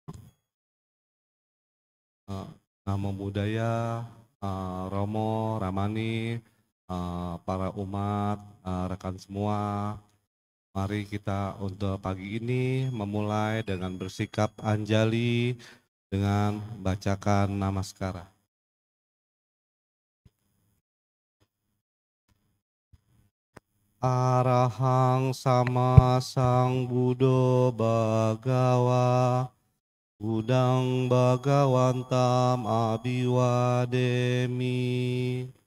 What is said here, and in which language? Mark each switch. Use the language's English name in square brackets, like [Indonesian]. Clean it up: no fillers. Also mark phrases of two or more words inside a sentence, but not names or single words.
[Pali] Namo Buddhaya, [Indonesian] Romo, Ramani, para umat, rekan semua. Mari kita untuk pagi ini memulai dengan bersikap anjali dengan bacakan namaskara. [Pali] Arahang sama Sang Buddha Bhagawa, Budang Bhagawantam Abhiwademi.